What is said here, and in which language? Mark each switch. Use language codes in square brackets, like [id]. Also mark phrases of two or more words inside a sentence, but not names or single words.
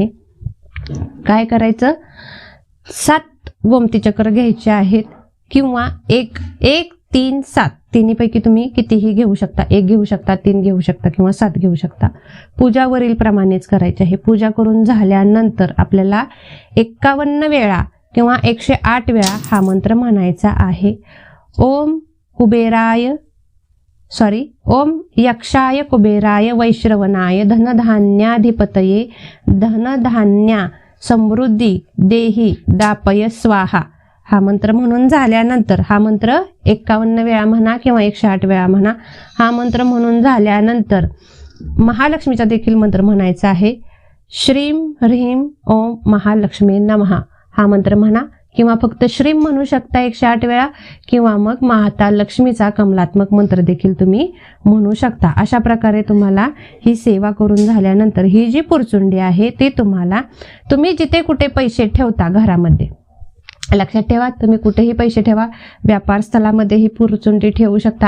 [mr] काय करायचं, 7 गोमती चक्र घ्यायचे आहेत किंवा 1, 3, 7 तिन्हीपैकी तुम्ही कितीही घेऊ शकता. 1 घेऊ शकता, 3 घेऊ शकता किंवा 7 घेऊ शकता. पूजा वरील प्रमाणेच करायची आहे. पूजा करून झाल्यानंतर आपल्याला 51 वेळा किंवा 108 वेळा हा मंत्र म्हणायचा आहे. [sa] ओम यक्षाय कुबेराय वैश्रवणाय धनधान्याधिपतये धनधान्या समृद्धी देही दापय स्वाहा [mr] हा मंत्र म्हणून झाल्यानंतर, हा मंत्र 51 वेळा म्हणा किंवा 108 वेळा म्हणा. हा मंत्र म्हणून झाल्यानंतर महालक्ष्मीचा देखील मंत्र म्हणायचा आहे. [sa] श्रीम ह्रीम ओम महालक्ष्मी नमः [mr] हा मंत्र म्हणा किंवा फक्त श्रीम म्हणू शकता 108 वेळा किंवा मग माता लक्ष्मीचा कमलात्मक मंत्र देखील तुम्ही म्हणू शकता. अशा प्रकारे तुम्हाला ही सेवा करून झाल्यानंतर ही जी पुरचुंडी आहे ती तुम्ही जिथे कुठे पैसे ठेवता घरामध्ये, लक्षात ठेवा, तुम्ही कुठेही पैसे ठेवा, व्यापार स्थळामध्ये ही पुरचुंडी ठेवू शकता.